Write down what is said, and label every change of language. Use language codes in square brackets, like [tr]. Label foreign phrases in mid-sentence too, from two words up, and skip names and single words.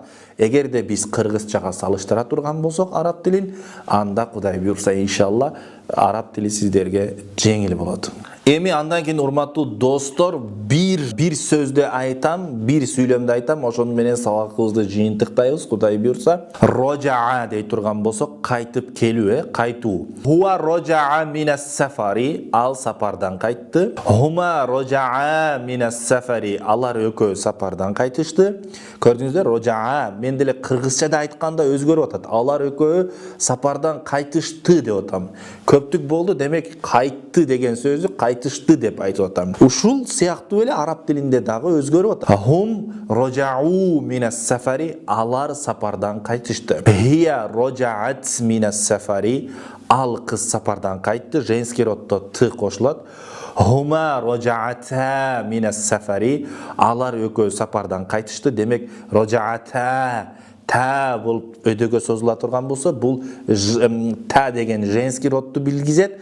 [ky] Эгерде биз кыргызчага салыштыра турган болсок араб тилин, анда Кудай буйрса иншалла араб тили сиздерге жеңил болот. Эми андан кийин урматтуу достор, бир сөздү айтам, бир сүйлөмдү айтам, ошону менен сабакыбызды жыйынтыктайбыз, Кудай буйрса. Рожаа дей турган болсок, кайтып келүү, кайтуу. [ar] هو رجع من السفر, [ky] ал сапардан кайтты. [ar] هما رجعا من السفر, [ky] алар экөө сапардан кайтышты. Көрдүңүздөр, рожаа мен деле кыргызчада айтканда өзгөрүп атат. Алар экөө сапардан кайтышты деп атам. Көптүк болду, демек кайтты деген сөздү кайтышты деп айтып атам. Ушул сыяктуу эле араб тилинде дагы өзгөрүп атат. [ar] هم رجعوا من السفر, [ky] алар сапардан кайтышты. [ar] هي رجعت من السفر, [ky] ал кыз сапардан кайтты. [ru] Женский роддо [ky] т кошулат. [ar] هما رجعتا من السفر, [ky] алар экөө сапардан кайтышты. Демек рожаата та болуп өйдөгө созула турган болсо, бул та деген женский родду билгизет.